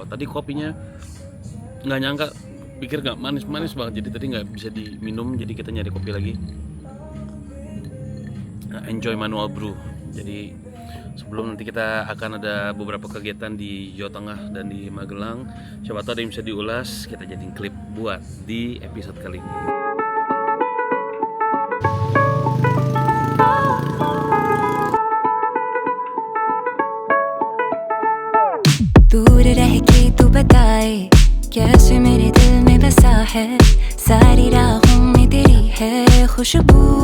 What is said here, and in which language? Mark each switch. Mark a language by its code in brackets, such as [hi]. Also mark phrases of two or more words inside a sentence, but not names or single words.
[id] Tadi kopinya nggak nyangka, pikir nggak manis banget, jadi tadi nggak bisa diminum, jadi kita nyari kopi lagi. Nah, [en] enjoy manual brew. [id] Jadi sebelum nanti kita akan ada beberapa kegiatan di Jawa Tengah dan di Magelang, siapa tahu ada yang bisa diulas, kita jadiin klip buat di episode kali ini. [hi] दूर रह के तू बताए कैसे मेरे दिल में बसा है, सारी राहों में तेरी है खुशबू।